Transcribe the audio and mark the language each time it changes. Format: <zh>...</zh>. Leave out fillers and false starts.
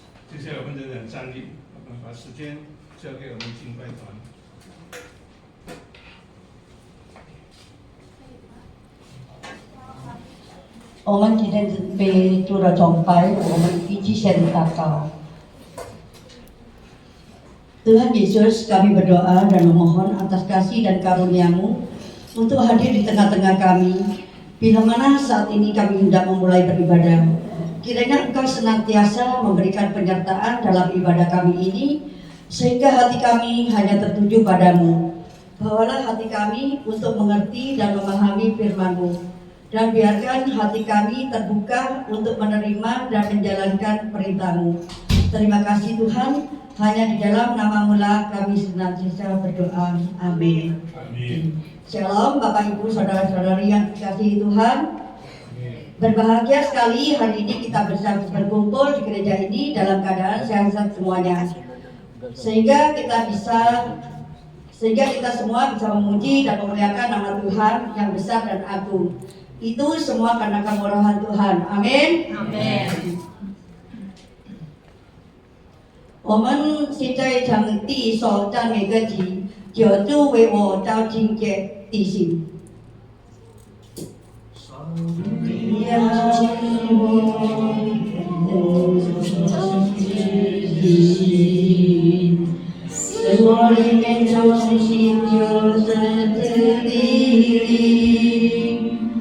<zh>接下来我们仍然站立，我们把时间交给我们敬拜团。我们今天准备做了崇拜，我们一起先祷告。</zh> <id>Tuhan Yesus, kami berdoa dan memohon atas kasih dan karunia-Mu untuk hadir di tengah-tengah kami. Bila mana saat ini kami hendak memulai beribadah, kiranya Engkau senantiasa memberikan penyertaan dalam ibadah kami ini, sehingga hati kami hanya tertuju padamu. Bawalah hati kami untuk mengerti dan memahami firman-Mu, dan biarkan hati kami terbuka untuk menerima dan menjalankan perintah-Mu. Terima kasih Tuhan, hanya di dalam nama-Mu lah kami senantiasa berdoa. Amin. Amin. Shalom Bapak Ibu Saudara-saudari yang dikasihi Tuhan. Berbahagia sekali hari ini kita bisa berkumpul di gereja ini dalam keadaan sehat-sehat semuanya. Sehingga kita semua bisa memuji dan memuliakan nama Tuhan yang besar dan agung. Itu semua karena kemurahan Tuhan. Amin. Amin.</id> <zh>我们现在唱第一首赞美歌曲，求主为我照清洁地心。上帝啊，为我照清洁地心，使我里面重新就是这地灵。</zh>